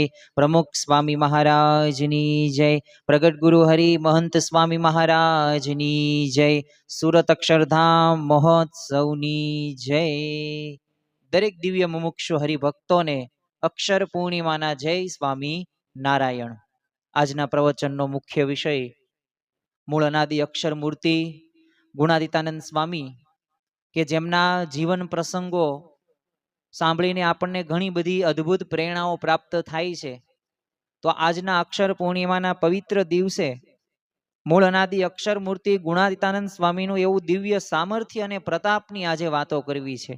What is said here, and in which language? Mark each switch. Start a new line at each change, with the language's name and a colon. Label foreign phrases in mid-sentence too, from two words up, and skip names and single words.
Gujarati: પ્રમુખ સ્વામી મહારાજની જય। પ્રગટ ગુરુ હરિ મહંત સ્વામી મહારાજની જય। સુરત અક્ષરધામ મહોત્સવની જય। દરેક દિવ્ય મુમુક્ષુ હરિભક્તો ને અક્ષર પૂર્ણિમાના જય સ્વામી નારાયણ। આજના પ્રવચનનો મુખ્ય વિષય મૂળ અનાદિ અક્ષર મૂર્તિ ગુણાતીતાનંદ સ્વામી કે જેમના જીવન પ્રસંગો સાંભળીને આપણને ઘણી બધી અદ્ભુત પ્રેરણાઓ પ્રાપ્ત થાય છે। તો આજના અક્ષર પૂર્ણિમાના પવિત્ર દિવસે મૂળ અનાદિ અક્ષર મૂર્તિ ગુણાતીતાનંદ સ્વામીનું એવું દિવ્ય સામર્થ્ય અને પ્રતાપની આજે વાતો કરવી છે।